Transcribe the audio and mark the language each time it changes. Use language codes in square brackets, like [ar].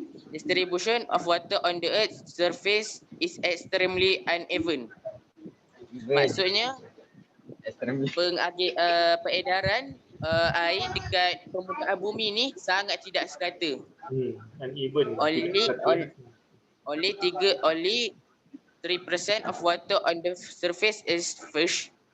[en] Distribution of water on the earth's surface is extremely uneven. [ms] Maksudnya peredaran air dekat permukaan bumi ni sangat tidak sekata. [en] Uneven. Only 3% of water on the surface is fresh.